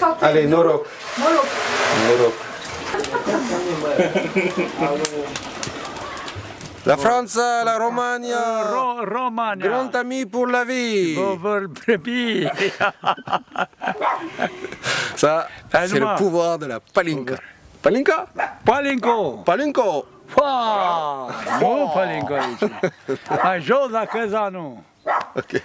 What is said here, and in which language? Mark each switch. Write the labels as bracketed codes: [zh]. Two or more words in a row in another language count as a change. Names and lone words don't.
[fr] Allez, Norok. Norok. La France, la Roumanie, Romagna. Grand ami pour la vie. Ça, c'est le pouvoir de la palinka. Palinka? Palinko. Palinko. [ro] Nu palinko aici. Mai jos la căzanul. Ok.